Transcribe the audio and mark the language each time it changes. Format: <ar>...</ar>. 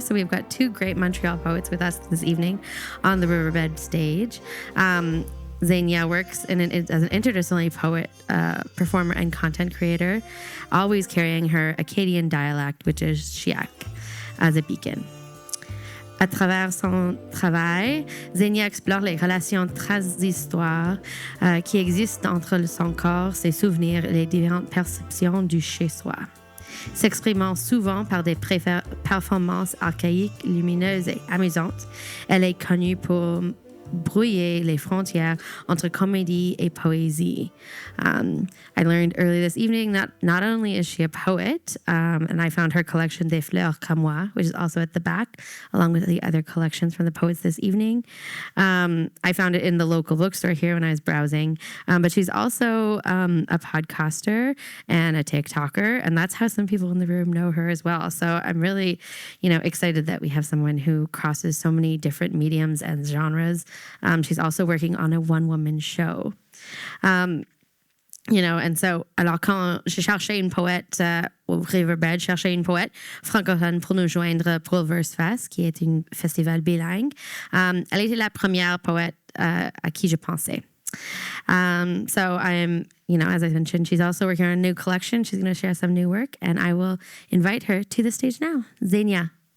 <en>So we've got two great Montreal poets with us this evening on the Riverbed stage. Xenia works as an interdisciplinary poet, performer, and content creator, always carrying her Acadian dialect, which is Chiac, as a beacon.</en> <fr>À travers son travail, Xenia explore les relations transhistoire qui existent entre son corps, ses souvenirs et les différentes perceptions du chez-soi. S'exprimant souvent par des performances archaïques, lumineuses et amusantes, elle est connue pour brouiller les frontières entre comédie et poésie.</fr> <en>I learned early this evening that not only is she a poet, and I found her collection Des Fleurs comme moi, which is also at the back, along with the other collections from the poets this evening. I found it in the local bookstore here when I was browsing, but she's also a podcaster and a TikToker, and that's how some people in the room know her as well. So I'm really, excited that we have someone who crosses so many different mediums and genres. She's also working on a one-woman show.</en> <fr>And so, alors quand je cherchais une poète au Riverbed, je cherchais une poète francophone pour nous joindre pour le Verse Fest, qui est un festival bilingue. Elle était la première poète à qui je pensais.</fr> <en>So I'm, as I mentioned, she's also working on a new collection. She's going to share some new work, and I will invite her to the stage now. Xenia.</en>